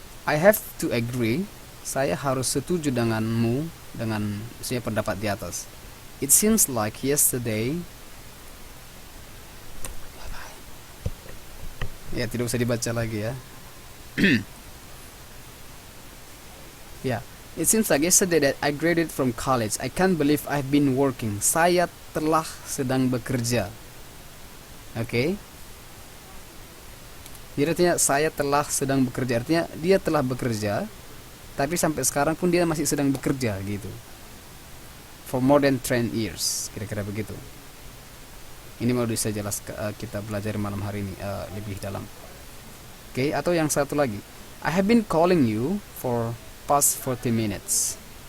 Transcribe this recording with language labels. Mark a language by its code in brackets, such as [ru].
[en] I have to agree. [id] Saya harus setuju denganmu, dengan saya pendapat di atas. [en] It seems like yesterday. [id] Ya, tidak usah dibaca lagi ya. [en] Ya, it seems like yesterday that I graduated from college. I can't believe I've been working. [id] Saya telah sedang bekerja. Oke. Jadi artinya saya telah sedang bekerja. Artinya dia telah bekerja, tapi sampai sekarang pun dia masih sedang bekerja gitu. [en] For more than 10 years. [id] Kira-kira begitu. Ini mau bisa jelas kita belajar malam hari ini lebih dalam. Oke, atau yang satu lagi. [en] I have been calling you for past 40 minutes.